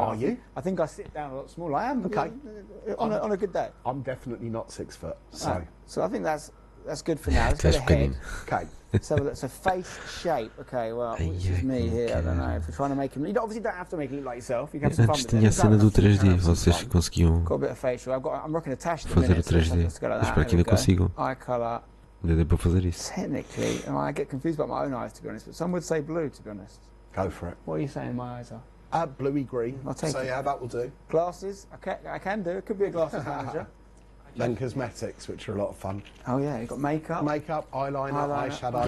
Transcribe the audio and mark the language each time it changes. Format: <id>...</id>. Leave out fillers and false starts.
<en>Are you? I think I sit down a lot smaller. I am, okay. On a good day. I'm definitely not 6 foot, so... So I think that's good for now. Let's go to head. Okay. So that's a face shape. Okay, well, this is me here. I don't know. If we're trying to make him, you obviously don't have to make it look like yourself. You can have some fun with it.</en> <pt>Tinha a cena do 3D, vocês conseguiam</pt> <en>got a bit of facial. I'm rocking a tash.</en> <pt>fazer o 3D. Espero que ainda consigam.</pt> <en>Eye colour.</en> <pt>Ainda dê para fazer isso.</pt> <en>Technically, I get confused about my own eyes, to be honest. But some would say blue, to be honest. Go for it. What are you saying my eyes are? Bluey green. I'll take it. Yeah, that will do. Glasses. I can do. It could be a glasses manager. Then cosmetics, which are a lot of fun. Oh yeah, you've got makeup. Makeup, eyeliner, eyeshadow.</en>